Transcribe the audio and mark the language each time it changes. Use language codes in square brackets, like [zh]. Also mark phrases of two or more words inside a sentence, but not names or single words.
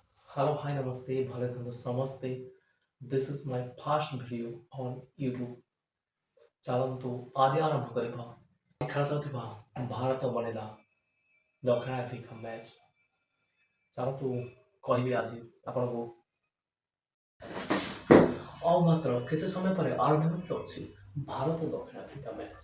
[en] Hello, hi, namaste, bhale namaste. This is my first video on YouTube. [or] ଚାଲନ୍ତୁ ଆଜି ଆରମ୍ଭ କରିବା ଖେଳାଯାଉଥିବା ଭାରତ ବନିଲା ଦକ୍ଷିଣ ଆଫ୍ରିକା ମ୍ୟାଚ୍। ଚାଲନ୍ତୁ କହିବି ଆଜି ଆପଣଙ୍କୁ ଆଉ ମାତ୍ର କିଛି ସମୟ ପରେ ଆରମ୍ଭ ହେବାକୁ ଯାଉଛି ଭାରତ ଦକ୍ଷିଣ ଆଫ୍ରିକା ମ୍ୟାଚ୍।